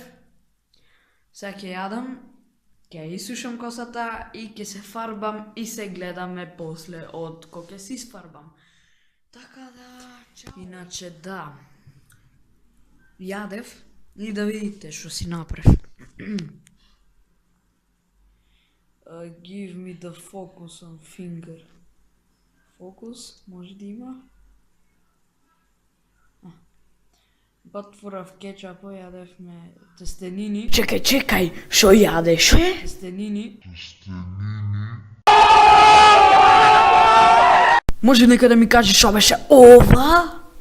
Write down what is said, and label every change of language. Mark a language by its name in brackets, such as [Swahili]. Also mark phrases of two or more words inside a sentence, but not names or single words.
[Macedonian] Сега ќе јадам, ќе исушам косата и ќе се фарбам и се гледаме после од кога ќе се исфарбам. Така да, чао. Иначе да, јадев и да видите што си направив. [English] Give me the focus on finger. [Macedonian] Фокус, може да има. Отворав кетчапо, јадевме тестенини. Чекај, шо јадеш? Тестенини. Може некаде да ми кажеш шо беше ова?